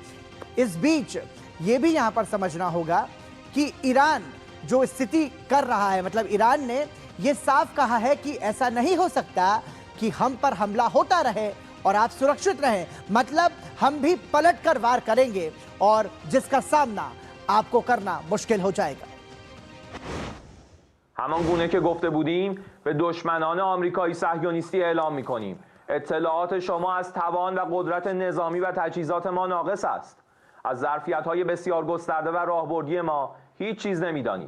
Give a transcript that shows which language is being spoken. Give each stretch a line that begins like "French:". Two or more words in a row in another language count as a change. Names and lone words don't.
Hindi: इस बीच ये भी यहां पर समझना होगा कि ईरान जो स्थिति कर रहा है, मतलब ईरान ने ये साफ कहा है कि ऐसा नहीं हो सकता कि हम पर हमला होता रहे और आप सुरक्षित रहें, मतलब हम भी पलट कर वार करेंगे और जिसका सामना आपको करना मुश्किल हो जाएगा।
Persian: همان گونه که گفته بودیم به دشمنان آمریکایی صهیونیستی اعلام می‌کنیم اطلاعات شما از توان و قدرت نظامی و تجهیزات ما ناقص است. از ظرفیت‌های بسیار گسترده و راهبردی ما هیچ چیز نمی‌دانید.